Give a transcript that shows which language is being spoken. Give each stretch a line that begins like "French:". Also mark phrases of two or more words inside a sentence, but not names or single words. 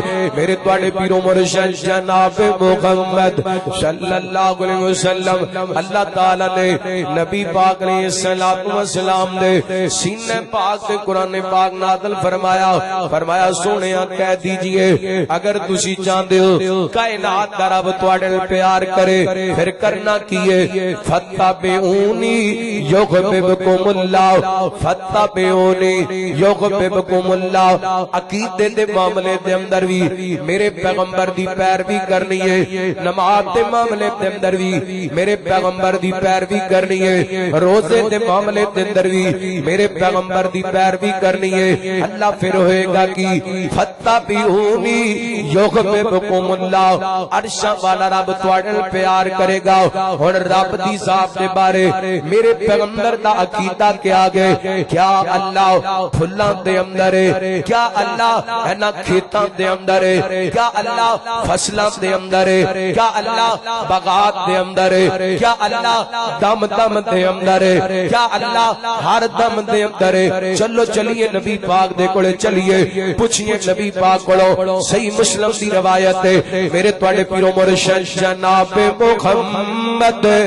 Punjabi: میرے تواڈے پیرو مرشد جناب محمد
Arabic: صلی اللہ علیہ وسلم
Punjabi: اللہ تعالیٰ نے نبی پاک
Arabic: علیہ السلام
Punjabi: نے سینہ پاک سے قرآن پاک نازل فرمایا سونیا
Urdu: کہہ دیجئے
Punjabi: اگر تسی چاہندے ہو کائنات دا رب تواڈے نال پیار کرے پھر کرنا کیے
Arabic: فتبعونی یحببکم اللہ فتبعونی یحببکم اللہ
Punjabi: عقیدے دے معاملے دے اندر بھی میرے پیغمبر دی پیروی کرنی ہے نماز دے معاملے دے اندر بھی میرے پیغمبر دی پیروی کرنی ہے روزے دے معاملے دے اندر بھی میرے پیغمبر دی پیروی کرنی ہے اللہ پھر ہوئے گا کہ
Arabic: فتبعونی یحببکم اللہ
Punjabi: عرشاں والا رب تواڈے نال پیار کرے گا اور رب دی ذات دے بارے میرے پیغمبر دا عقیدہ کیا گئے کیا اللہ پھلاں دے اندر ہے کیا اللہ اینا کھیتاں دے اندر ہے کیا اللہ فصلاں دے اندر ہے کیا اللہ باغات دے اندر ہے کیا اللہ دم دم دے اندر ہے کیا اللہ ہر دم دے اندر ہے چلو چلیے نبی پاک دے کولے چلیے پوچھئے نبی پاک کولو صحیح مسلم دی روایت ہے میرے تواڈے پیرو مرشد جناب محمد